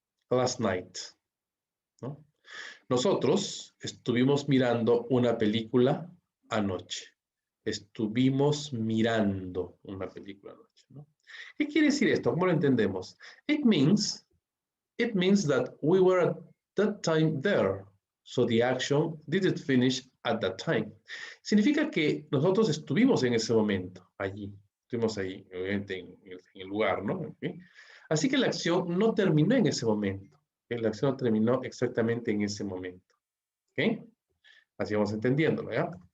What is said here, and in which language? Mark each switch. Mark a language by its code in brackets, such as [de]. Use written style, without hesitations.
[en] last night, ¿no? [es] Nosotros estuvimos mirando una película anoche. Estuvimos mirando una película anoche, ¿no? ¿Qué quiere decir esto? ¿Cómo lo entendemos? [en] It means that we were at that time there. So the action didn't finish at that time. [es] Significa que nosotros estuvimos en ese momento, allí. Estuvimos allí, obviamente en el lugar, ¿no? ¿Okay? Así que la acción no terminó en ese momento. ¿Okay? La acción no terminó exactamente en ese momento. ¿Ok? Así vamos entendiéndolo, ¿ya?